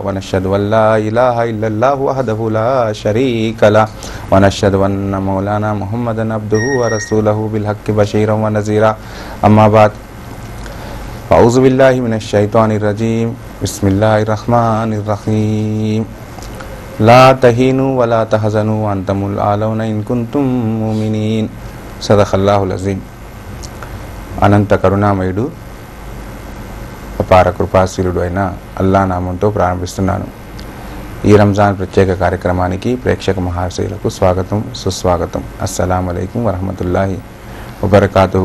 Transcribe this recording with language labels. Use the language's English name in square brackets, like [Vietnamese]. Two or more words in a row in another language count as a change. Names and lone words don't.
[Arabic] ونشهد أن لا إله إلا الله وحده لا شريك له ونشهد أن مولانا محمدا عبده ورسوله بالحق بشيرا ونذيرا أما بعد أعوذ بالله من الشيطان الرجيم بسم الله الرحمن الرحيم لا تهنوا ولا تحزنوا وأنتم الأعلون إن كنتم مؤمنين صدق الله العظيم. [Telugu] అనంత కరుణామయుడు అపార కృపాశీలుడు అయిన అల్లా నామంతో ప్రారంభిస్తున్నాను. ఈ రంజాన్ ప్రత్యేక కార్యక్రమానికి ప్రేక్షక మహాశయులకు స్వాగతం, సుస్వాగతం. [Arabic] السلام عليكم ورحمة الله وبركاته.